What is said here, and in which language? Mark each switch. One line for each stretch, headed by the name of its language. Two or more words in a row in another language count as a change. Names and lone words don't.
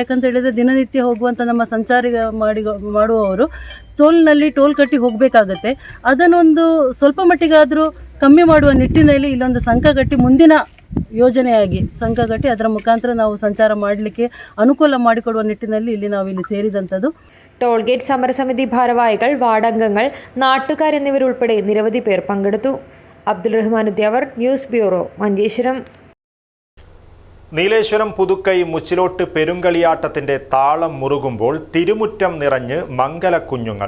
Kannada: ಯಾಕಂತ ಹೇಳಿದರೆ ದಿನನಿತ್ಯ ಹೋಗುವಂಥ ನಮ್ಮ ಸಂಚಾರಿ ಮಾಡುವವರು ಟೋಲ್ನಲ್ಲಿ ಟೋಲ್ ಕಟ್ಟಿ ಹೋಗಬೇಕಾಗತ್ತೆ. ಅದನ್ನೊಂದು ಸ್ವಲ್ಪ ಮಟ್ಟಿಗಾದರೂ ಕಮ್ಮಿ ಮಾಡುವ ನಿಟ್ಟಿನಲ್ಲಿ ಇಲ್ಲೊಂದು ಸಂಕ ಕಟ್ಟಿ ಮುಂದಿನ ಯೋಜನೆಯಾಗಿ ಸಂಕ ಕಟ್ಟಿ ಅದರ ಮುಖಾಂತರ ನಾವು ಸಂಚಾರ ಮಾಡಲಿಕ್ಕೆ ಅನುಕೂಲ ಮಾಡಿಕೊಡುವ ನಿಟ್ಟಿನಲ್ಲಿ ಇಲ್ಲಿ ಸೇರಿದಂಥದ್ದು.
English: toll gate
Malayalam: സമരസമിതി ഭാരവാഹികൾ, വാർഡംഗങ്ങൾ, നാട്ടുകാർ എന്നിവരുൾപ്പെടെ നിരവധി പേർ പങ്കെടുത്തു. അബ്ദുൾ റഹ്മാൻ ഉദ്യാവർ,
English: news bureau,
Malayalam: മഞ്ചേശ്വരം. നീലേശ്വരം പുതുക്കൈ മുച്ചിലോട്ട് പെരുങ്കളിയാട്ടത്തിന്റെ താളം മുറുകുമ്പോൾ തിരുമുറ്റം നിറഞ്ഞ് മംഗലക്കുഞ്ഞുങ്ങൾ.